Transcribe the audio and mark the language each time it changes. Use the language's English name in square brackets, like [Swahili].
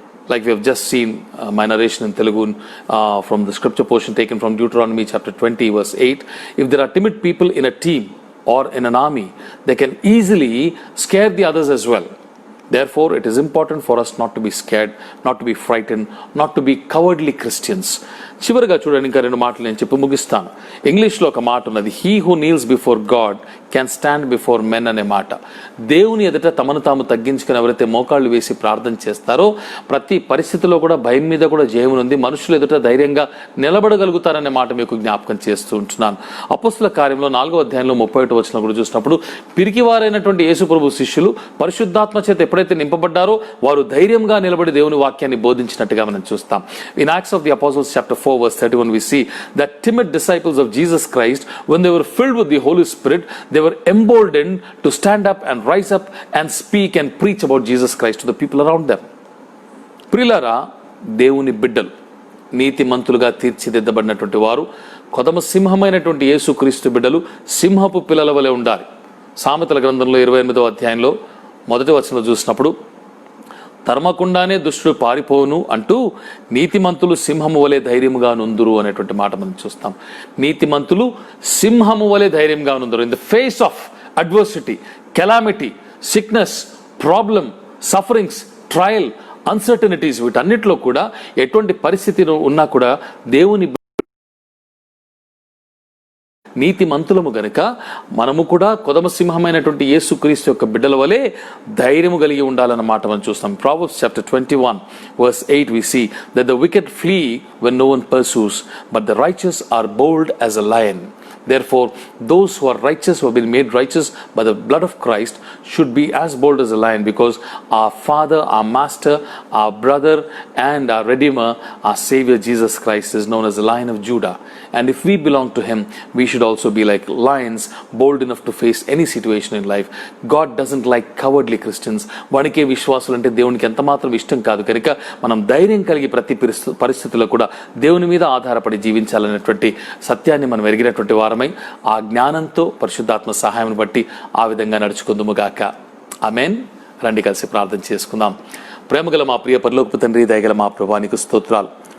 [English] Like we have just seen my narration in Telugu from the scripture portion taken from Deuteronomy chapter 20 verse 8. If there are timid people in a team or in an army, they can easily scare the others as well. Therefore, it is important for us not to be scared, not to be frightened, not to be cowardly Christians. [Telugu] చివరిగా చూడండి, ఇంకా 2 మాటలు నేను చెప్పి ముగిస్తాను. ఇంగ్లీష్లో ఒక మాట ఉన్నది, [English] he who kneels before God can stand before men [Telugu] అనే మాట. దేవుని ఎదుట తమను తాము తగ్గించుకుని ఎవరైతే మోకాళ్ళు వేసి ప్రార్థన చేస్తారో ప్రతి పరిస్థితిలో కూడా భయం మీద కూడా జయం ఉంది, మనుషులు ఎదుట ధైర్యంగా నిలబడగలుగుతారనే మాట మీకు జ్ఞాపకం చేస్తూ ఉంటున్నాను. అపోస్తుల కార్యంలో 4వ అధ్యాయంలో 31వ వచనం కూడా చూసినప్పుడు పిరికివారైనటువంటి యేసు ప్రభు శిష్యులు పరిశుద్ధాత్మ చేత ఎప్పుడైతే నింపబడ్డారో వారు ధైర్యంగా నిలబడి దేవుని వాక్యాన్ని బోధించినట్టుగా మనం చూస్తాం. [English] In Acts of the Apostles chapter 4 verse 31 we see that timid disciples of Jesus Christ, when they were filled with the Holy Spirit, they were emboldened to stand up and rise up and speak and preach about Jesus Christ to the people around them. [Telugu] ప్రియులారా, దేవుని బిడ్డలు నీతిమంతులుగా తీర్చిదిద్దబడినటువంటి వారు కొదమ సింహమైనటువంటి యేసుక్రీస్తు బిడ్డలు సింహపు పిల్లల వలె ఉండాలి. సామెతల గ్రంథంలో 28వ అధ్యాయంలో 1వ వచనంలో చూసినప్పుడు తరమకుండానే దుష్టుడు పారిపోవును అంటూ నీతిమంతులు సింహము వలె ధైర్యముగా నుందురు అనేటువంటి మాట మనం చూస్తాం. నీతిమంతులు సింహము వలె ధైర్యంగా నుందురు. [English] in the face of adversity, calamity, sickness, problem, sufferings, trial, uncertainties, [Telugu] వీటన్నిటిలో కూడా ఎటువంటి పరిస్థితి ఉన్నా కూడా దేవుని నీతిమంతులము గనుక మనము కూడా కొదమసింహమైనటువంటి యేసుక్రీస్తు యొక్క బిడ్డల వలె ధైర్యము కలిగి ఉండాలన్నమాట మనం చూస్తాం. [English] Proverbs chapter 21 verse 8 we see that the wicked flee when no one pursues, but the righteous are bold as a lion. Therefore, those who are righteous, who have been made righteous by the blood of Christ, should be as bold as a lion, because our Father, our Master, our brother, and our Redeemer, our Savior Jesus Christ is known as the Lion of Judah. And if we belong to Him, we should also be like lions, bold enough to face any situation in life. God doesn't like cowardly Christians. [Telugu] వణికే విశ్వాసులు అంటే దేవునికి ఎంత మాత్రం ఇష్టం కాదు. కనుక మనం ధైర్యం కలిగి ప్రతి పరిస్థితుల్లో కూడా దేవుని మీద ఆధారపడి జీవించాలనేటువంటి సత్యాన్ని మనం ఎరిగినటువంటి వారమై ఆ జ్ఞానంతో పరిశుద్ధాత్మ సహాయం బట్టి ఆ విధంగా నడుచుకుందుముగాక. ఆమేన్. రండి కలిసి ప్రార్థన చేసుకుందాం. ప్రేమగల మా ప్రియ పరలోకపు తండ్రి, దయగల మా ప్రభువా, నీకు స్తోత్రాలు.